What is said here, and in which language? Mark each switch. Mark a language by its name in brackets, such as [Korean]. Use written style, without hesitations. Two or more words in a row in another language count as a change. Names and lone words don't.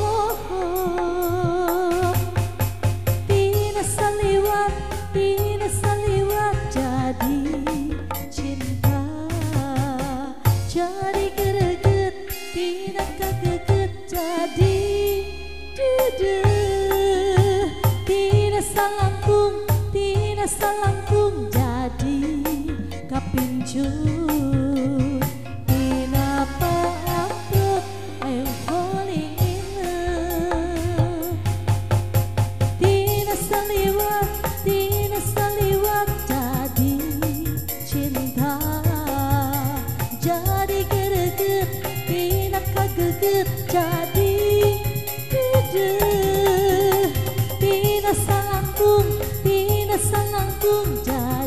[Sundanese] olohok tina saliwat jadi cinta jadi gereget tina kageget jadi dedeh tina salangkung jadi kapincut tina paamprok [English] I'm falling in love [Sundanese] tina saliwat jadi cinta jadi gereget tina kageget jadi dedeh tina salangkung jadi